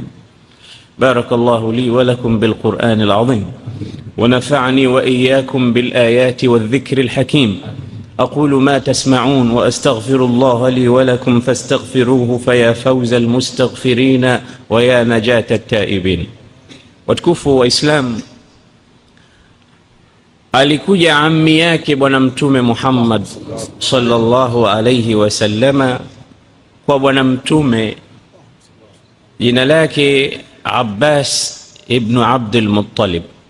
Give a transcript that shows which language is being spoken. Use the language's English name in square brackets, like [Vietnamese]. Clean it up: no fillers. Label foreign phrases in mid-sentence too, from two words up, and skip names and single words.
[Arabic] بارك الله لي ولكم بالقرآن العظيم، ونفعني وإياكم بالآيات والذكر الحكيم. أقول ما تسمعون، وأستغفر الله لي ولكم فاستغفروه، فيا فوز المستغفرين ويا نجاة التائبين. [Swahili] Watukufu wa Islam, alikuja ammi yake Bwana Mtume Muhammad [Arabic] صلى الله عليه وسلم [Swahili] kwa Bwana Mtume, jina lake Abbas ibn Abdul Muttalib.